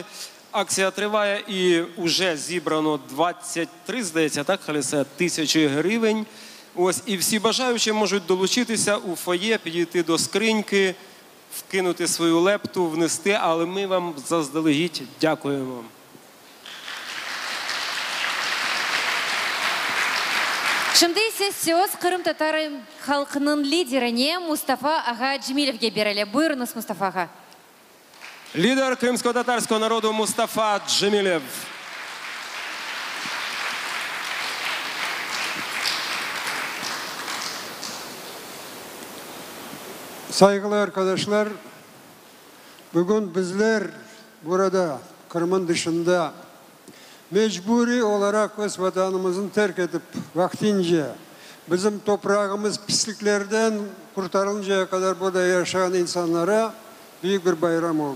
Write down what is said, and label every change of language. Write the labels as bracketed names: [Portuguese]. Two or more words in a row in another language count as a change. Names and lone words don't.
[Ukrainian] Акція триває і вже зібрано 23, здається, так, Халісе, тисячі гривень. Ось, і всі бажаючі можуть долучитися у фоє, підійти до скриньки, вкинути свою лепту, внести, але ми вам заздалегідь дякуємо. [Crimean Tatar] Şimdi ise söz Kırım Tatarı halkının liderine Mustafa Aga Cemilev'e берілі. Buyurunuz Mustafa Aga. [Ukrainian] Лідер кримсько-татарського народу Мустафа Джемилев. [Crimean Tatar] Saygılı arkadaşlar, bugün bizler burada Kırım'ın dışında mecburi olarak öz vatanımızın terk edip vaktince bizim toprağımız pisliklerden kurtarılıncaya kadar burada yaşayan insanlara büyük bir bayram oldu.